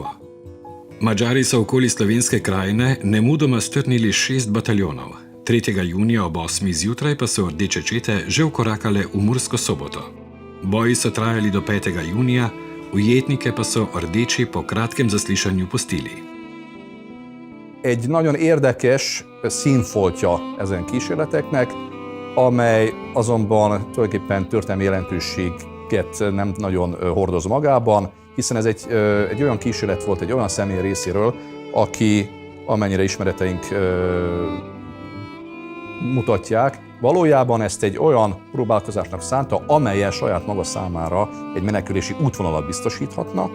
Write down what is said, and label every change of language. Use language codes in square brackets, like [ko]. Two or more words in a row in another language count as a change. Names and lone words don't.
[sl] Madžari so okoli Slovenske krajine nemudoma strnili 6 bataljonov. 3. junija ob 8. zjutraj pa so rdeče čete že vkorakale v Mursko Soboto. Boji so trajali do 5. junija, ujetnike pa so rdeči po kratkem zaslišanju pustili. [hu] Egy nagyon érdekes színfoltja ezen kísérleteknek, amely azonban tulajdonképpen történelmi jelentőséget nem nagyon hordoz magában, hiszen ez egy olyan kísérlet volt egy olyan személy részéről, aki, amennyire ismereteink mutatják, valójában ezt egy olyan próbálkozásnak szánta, amellyel saját maga számára egy menekülési útvonalat biztosíthatna.